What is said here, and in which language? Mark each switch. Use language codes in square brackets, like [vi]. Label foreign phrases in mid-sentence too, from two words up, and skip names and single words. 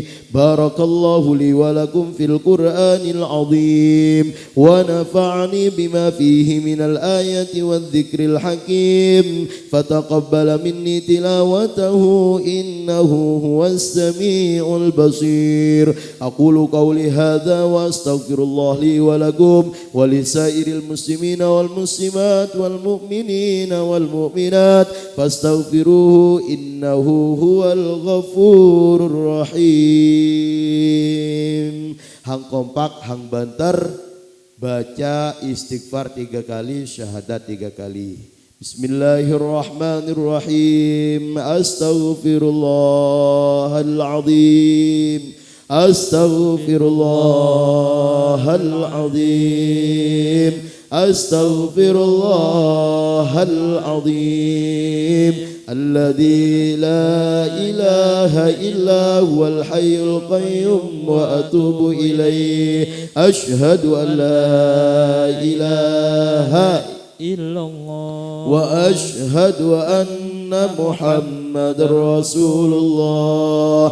[ar] بارك الله لي ولكم في القرآن العظيم ونفعني بما فيه من الآية والذكر الحكيم فتقبل مني تلاوته إنه هو السميع البصير. أقول قولي هذا وأستغفر الله لي ولكم ولسائر المسلمين والمسلمات والمؤمنين والمؤمنات فاستغفروه إنه هو الغفور الرحيم. [jv] Hang kompak, hang banter, baca istighfar 3 kali, syahadat 3 kali. [ar] بسم الله الرحمن الرحيم. أستغفر الله العظيم. أستغفر الله العظيم. أستغفر الله العظيم. الذي لا إله إلا هو الحي القيوم وأتوب إليه. أشهد أن لا إله illallah وأشهد أن محمدا رسول الله.